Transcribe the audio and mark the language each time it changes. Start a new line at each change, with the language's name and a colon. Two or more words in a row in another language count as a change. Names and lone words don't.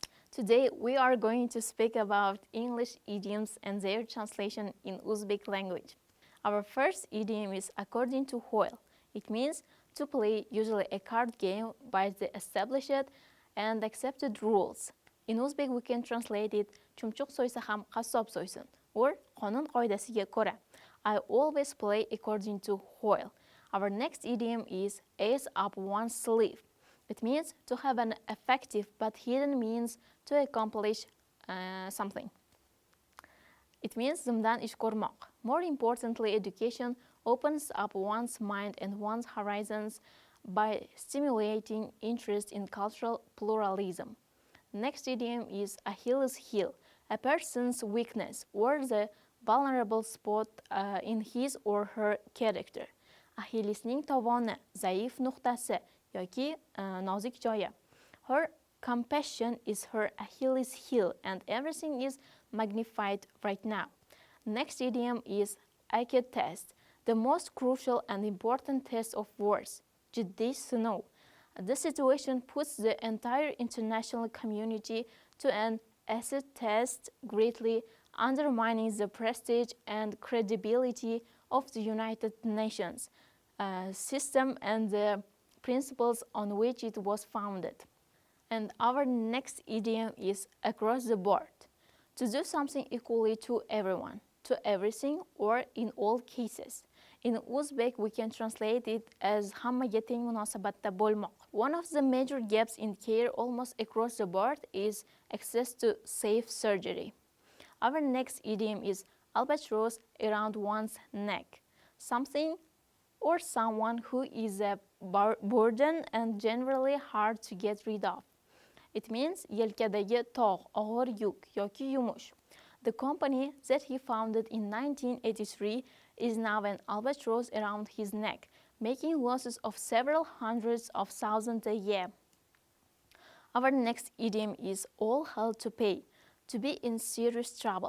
English: Today we are going to speak about English idioms and their translation in Uzbek language. Our first idiom is according to Hoyle. It means to play usually a card game by the established and accepted rules. In Uzbek we can translate it
Uzbek: chumchuq so'ysa ham qassob so'ysin or qonun qoidasiga ko'ra.
English: I always play according to Hoyle. Our next idiom is
Uzbek: ace up
English: one's sleeve. It means to have an effective but hidden means to accomplish something. It means
Uzbek: zimdan ish ko'rmoq.
English: More importantly, education opens up one's mind and one's horizons by stimulating interest in cultural pluralism. Next idiom is Achilles' heel, a person's weakness or the vulnerable spot in his or her character.
Uzbek: Achillesning tovoni, zaif nuqtasi yoki nozik joyi.
English: Her compassion is her Achilles' heel and everything is magnified right now. Next idiom is IQ test, the most crucial and important test of words.
Uzbek: Jiddiy sinov.
English: This situation puts the entire international community to an acid test, greatly undermining the prestige and credibility of the United Nations system and the principles on which it was founded. And our next idiom is across the board, to do something equally to everyone, to everything, or in all cases. In Uzbek, we can translate it as
Uzbek: hammaga teng munosabatda bo'lmoq.
English: One of the major gaps in care almost across the board is access to safe surgery. Our next idiom is albatross around one's neck, something or someone who is a burden and generally hard to get rid of. It means
Uzbek: yelkadagi tog', og'ir yuk yoki yumush.
English: The company that he founded in 1983 is now an albatross around his neck, making losses of several hundreds of thousands a year. Our next idiom is all hell to pay, to be in serious trouble.